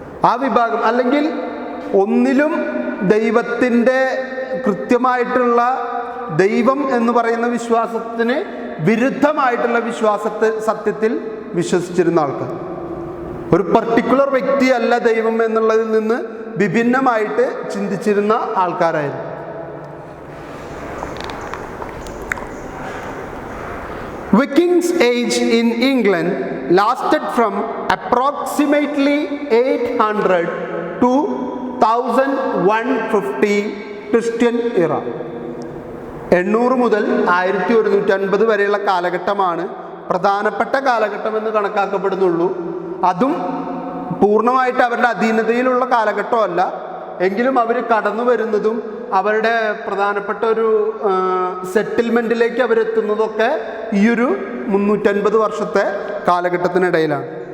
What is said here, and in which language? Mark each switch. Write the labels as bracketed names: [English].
[Malayalam] ആ വിഭാഗം അല്ലെങ്കിൽ ഒന്നിലും ദൈവത്തിൻ്റെ കൃത്യമായിട്ടുള്ള ദൈവം എന്ന് പറയുന്ന വിശ്വാസത്തിന് വിരുദ്ധമായിട്ടുള്ള സത്യത്തിൽ വിശ്വസിച്ചിരുന്ന ആൾക്കാർ. ഒരു പർട്ടിക്കുലർ വ്യക്തിയല്ല ദൈവം എന്നുള്ളതിൽ നിന്ന് വിഭിന്നമായിട്ട് ചിന്തിച്ചിരുന്ന ആൾക്കാരായിരുന്നു. [English] Vikings' age in England lasted from approximately 800 to 1150 Christian era. [Malayalam] 800 മുതൽ 1150 വരെയുള്ള കാലഘട്ടമാണ് പ്രധാനപ്പെട്ട കാലഘട്ടമെന്ന് കണക്കാക്കപ്പെടുന്നുള്ളൂ. അതും പൂർണ്ണമായിട്ട് അവരുടെ അധീനതയിലുള്ള കാലഘട്ടമല്ല, എങ്കിലും അവർ കടന്നു വരുന്നതും അവരുടെ പ്രധാനപ്പെട്ട ഒരു സെറ്റിൽമെൻറ്റിലേക്ക് അവരെത്തുന്നതൊക്കെ ഈ ഒരു 350 വർഷത്തെ കാലഘട്ടത്തിനിടയിലാണ്.